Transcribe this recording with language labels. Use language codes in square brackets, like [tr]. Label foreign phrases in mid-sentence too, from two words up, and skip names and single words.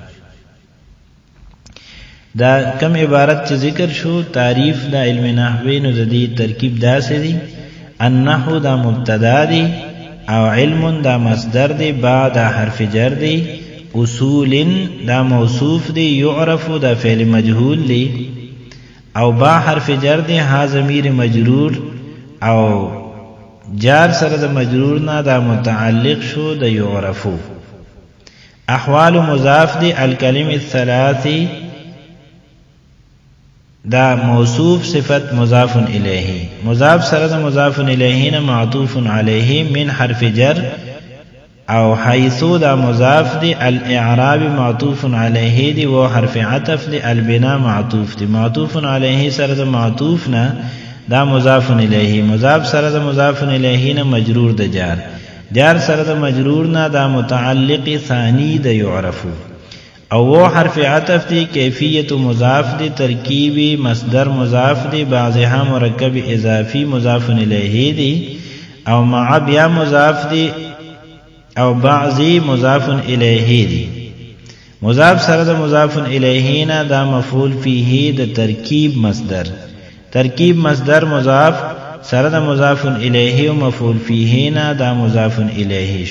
[ps] دا کم عبارت چې ذکر شو تعریف د علم نحوی، نو د دې ترکیب داسې دی: النحو دا مبتدا دی، او علم دا مصدر دی، با دا حرف جر دی، اصول دا موصوف دی، یعرف دا فعل مجهول دی، او با حرف جر دی، ها ضمیر مجرور، او جار سره د مجرور نه دا متعلق شو د یعرفو. احوال مضاف دی، [ar] الکلم الثلاثی [ps] دا موصوف صفت مضاف الیه، مضاف سره د مضاف الیه نه معطوف علیه من حرف جر، او حیثو دا مضاف دی، الاعراب معطوف علیه دی و حرف عطف دی، البنا معطوف دی، معطوف علیه سره د معطوف نه دا مضاف الیه، مضاف سره د مضاف الیه نه مجرور د جار، جار سره د مجرور نه دا متعلق ثانی د یعرفو، او وہ حرف عطف دی، کیفیت مضاف دی، ترکیبی مصدر مضاف دی، بعضها مرکب اضافی مضاف الیہ دی، او مع بیا مضاف دی، او بعضی مضاف الیہ دی. مضاف سره د مضاف الیہ نه دا مفعول فیہ د ترکیب مصدر، ترکیب مصدر مضاف سره د مضاف الیہ او مفعول فیہ نه دا مضاف الیہ شو.